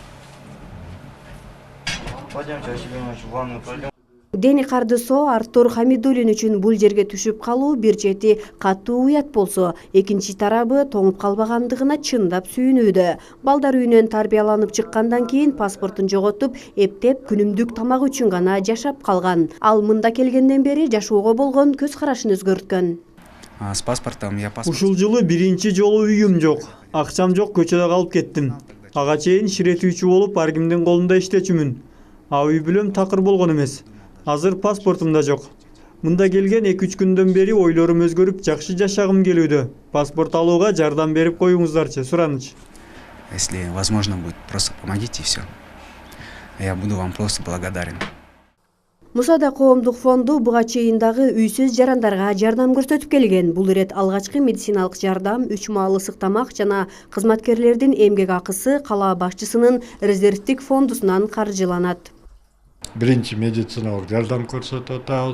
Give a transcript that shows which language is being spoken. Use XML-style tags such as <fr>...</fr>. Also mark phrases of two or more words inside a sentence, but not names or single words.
<ky>Дени Кардысо Артур Хамидуллин үчүн бул жерге түшүп калуу бир чети катуу уят болсо, экинчи тарабы тоңуп калбагандыгына чындап сүйүнүүдө. Балдар үйүнөн тарбияланып чыккандан кийин паспортун жоготуп, эптеп күнүмдүк тамак үчүн гана жашап калган. Ал мында келгенден бери жашоого болгон көз карашын өзгөрткөн.</ky> <ru>С паспортом я</ru> <ky>Ушул жылы биринчи жолу үйүм жок, акчам жок, көчөдө калып кеттим. Ага чейин ширетүүчү болуп, ар кимдин колунда иштечүмүн. Үй бүлөм такыр болгон эмес. Азыр паспортум да жок. Мында келген 2-3 күндөн бери ойлорум өзгөрүп, жакшы жашагым келүүдө. Паспорт алууга жардам берип коюңуздарчы, сураныч.</ky> <ru>Если возможно будет, просто помогите и все. Я буду вам просто благодарен.</ru> <ky>Мусада коомдук фонду буга чейин дагы үйсүз жарандарга жардам көрсөтүп келген. Бул ирет алгачкы медициналык жардам, 3 маал ысык тамак жана кызматкерлердин эмгек акысы кала башчысынын резервдик фондусунан каржыланат. Биринчи медициналык жардам көрсөтүп атабыз.</ky>